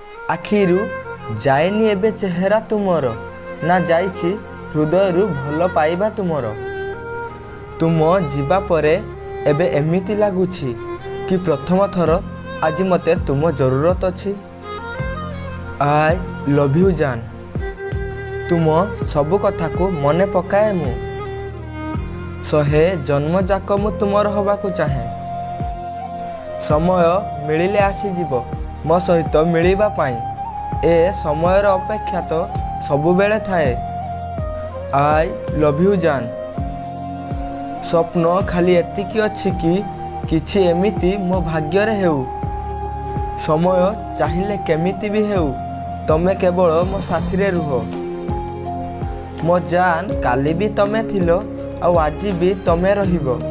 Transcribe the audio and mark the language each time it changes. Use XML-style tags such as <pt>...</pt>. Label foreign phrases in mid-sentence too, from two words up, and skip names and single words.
<or>ଆଖିରୁ ଯାଏନି ଏବେ ଚେହେରା ତୁମର, ନା ଯାଇଛି ହୃଦୟରୁ ଭଲ ପାଇବା ତୁମର। ତୁମ ଯିବା ପରେ ଏବେ ଏମିତି ଲାଗୁଛି କି ପ୍ରଥମ ଥର ଆଜି ମୋତେ ତୁମ ଜରୁରତ ଅଛି।</or> <en>I love you</en> <or>ଜାନ। ତୁମ ସବୁ କଥାକୁ ମନେ ପକାଏ ମୁଁ। ଶହେ ଜନ୍ମ ଯାକ ମୁଁ ତୁମର ହବାକୁ ଚାହେଁ। ସମୟ ମିଳିଲେ ଆସିଯିବ ମୋ ସହିତ ମିଳିବା ପାଇଁ। ଏ ସମୟର ଅପେକ୍ଷା ତ ସବୁବେଳେ ଥାଏ।</or> <en>I love you</en> <or>ଜାନ। ସ୍ୱପ୍ନ ଖାଲି ଏତିକି ଅଛି କି କିଛି ଏମିତି ମୋ ଭାଗ୍ୟରେ ହେଉ। ସମୟ ଚାହିଁଲେ କେମିତି ବି ହେଉ, ତମେ କେବଳ ମୋ ସାଥିରେ ରୁହ। ମୋ ଜାନ, କାଲି ବି ତମେ ଥିଲ, ଆଉ ଆଜି ବି ତମେ ରହିବ।</or>